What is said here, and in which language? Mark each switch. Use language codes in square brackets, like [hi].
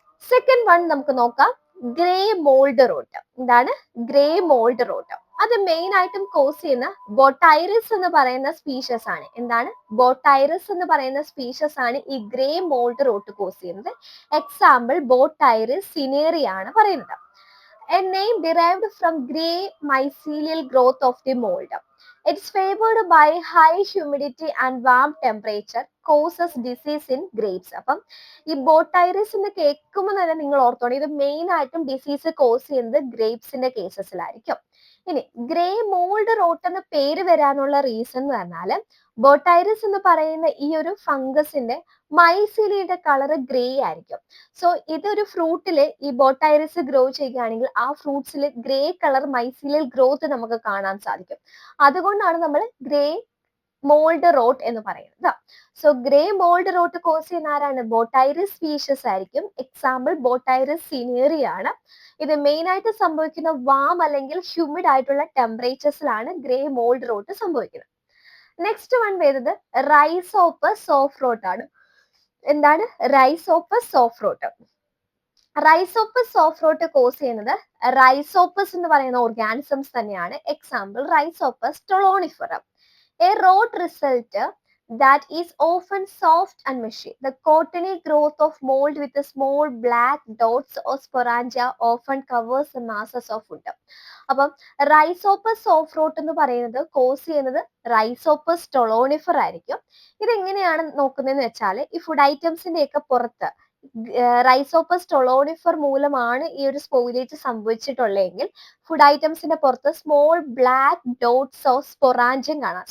[ml] Second one നമുക്ക് നോക്കാം, grey mould rot. എന്താണ് ഗ്രേ മോൾഡ് റോട്ട്? അത് മെയിൻ ആയിട്ടും കോസ് ചെയ്യുന്ന ബോട്ടൈറിസ് എന്ന് പറയുന്ന സ്പീഷീസ് ആണ്. എന്താണ് ബോട്ടൈറിസ് എന്ന് പറയുന്ന സ്പീഷീസ് ആണ് ഈ ഗ്രേ മോൾഡ് റോട്ട് കോസ് ചെയ്യുന്നത്. എക്സാമ്പിൾ ബോട്ടൈറിസ് സിനേറി ആണ് പറയുന്നത്. [en] A name derived from grey mycelial growth of the mold. It's favored by high humidity and warm temperature, causes disease in grapes. [ml] അപ്പം ഈ ബോട്ടൈറിസ് എന്ന് കേൾക്കുമ്പോൾ തന്നെ നിങ്ങൾ ഓർത്തോണം, ഇത് മെയിൻ ആയിട്ടും ഡിസീസ് കോസ് ചെയ്യുന്നത് ഗ്രേപ്സിന്റെ കേസസിലായിരിക്കും. ഇനി ഗ്രേ മോൾഡ് റോട്ട് എന്ന പേര് വരാനുള്ള റീസൺ എന്ന് പറഞ്ഞാൽ ബോട്ടൈറിസ് എന്ന് പറയുന്ന ഈ ഒരു ഫംഗസിന്റെ മൈസീലിയുടെ കളർ ഗ്രേ ആയിരിക്കും. സോ ഇതൊരു ഫ്രൂട്ടില് ഈ ബോട്ടൈറിസ് ഗ്രോ ചെയ്യുകയാണെങ്കിൽ ആ ഫ്രൂട്ട്സിൽ ഗ്രേ കളർ മൈസീലിയൽ ഗ്രോത്ത് നമുക്ക് കാണാൻ സാധിക്കും. അതുകൊണ്ടാണ് നമ്മൾ ഗ്രേ മോൾഡ് റോട്ട് എന്ന് പറയുന്നത്. So grey mould rot cos ചെയ്യുന്ന ആരാണ്? ബോട്ടൈറിസ് സ്പീഷീസ് ആയിരിക്കും. എക്സാമ്പിൾ ബോട്ടൈറിസ് സിനേറി ആണ്. ഇത് മെയിൻ ആയിട്ട് സംഭവിക്കുന്ന വാം അല്ലെങ്കിൽ ഹ്യൂമിഡ് ആയിട്ടുള്ള ടെമ്പറേച്ചേഴ്സിലാണ് ഗ്രേ മോൾഡ് റോട്ട് സംഭവിക്കുന്നത്. നെക്സ്റ്റ് വൺ വരുന്നത് റൈസോപ്പസ് സോഫ്റ്റ് റോട്ട് ആണ്. എന്താണ് Rhizopus soft rote? Rhizopus soft rote cos ചെയ്യുന്നത് റൈസോപ്പസ് എന്ന് പറയുന്ന ഓർഗാനിസംസ് തന്നെയാണ്. Example Rhizopus ടൊളോണിഫറം. [en] A rot result that is often soft and mushy. The cottony growth of mold with the small black dots or sporangia often covers the masses of wood. [ml] അപ്പം Rhizopus soft rote എന്ന് പറയുന്നത് cos ചെയ്യുന്നത് Rhizopus ടൊളോണിഫർ ആയിരിക്കും. ഇതെങ്ങനെയാണ് നോക്കുന്നതെന്ന് വെച്ചാൽ ഈ food ഐറ്റംസിന്റെ ഒക്കെ പുറത്ത് റൈസോപ്പസ് ടൊളോണിഫർ മൂലമാണ് ഈ ഒരു സ്പോയിലേജ് സംഭവിച്ചിട്ടുള്ളതെങ്കിൽ ഫുഡ് ഐറ്റംസിന്റെ പുറത്ത് [en] small black dots of sporangium [ml] കാണാം.